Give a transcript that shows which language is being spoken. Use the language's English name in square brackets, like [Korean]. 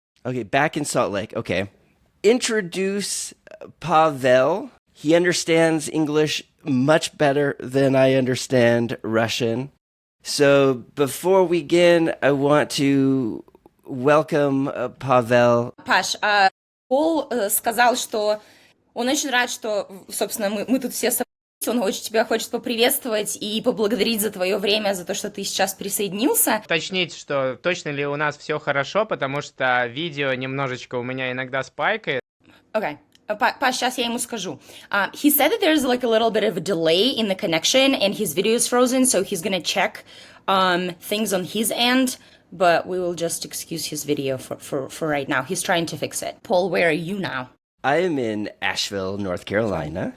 [English] Okay, back in Salt Lake. Okay. Introduce Pavel. He understands English much better than I understand Russian. So before we begin, I want to welcome Pavel. [Russian] Паш, Пол сказал, что он очень рад, что, собственно, мы тут все собрались. Он очень тебя хочет поприветствовать и поблагодарить за твое время, за то, что ты сейчас присоединился. Уточнить, что точно ли у нас все хорошо, потому что видео немножечко у меня иногда спайкает. Okay. Паш, сейчас я ему скажу. [English] He said that there's like a little bit of a delay in the connection and his video is frozen, so he's gonna check things on his end, but we will just excuse his video for right now. He's trying to fix it. Paul, where are you now? I am in Asheville, North Carolina.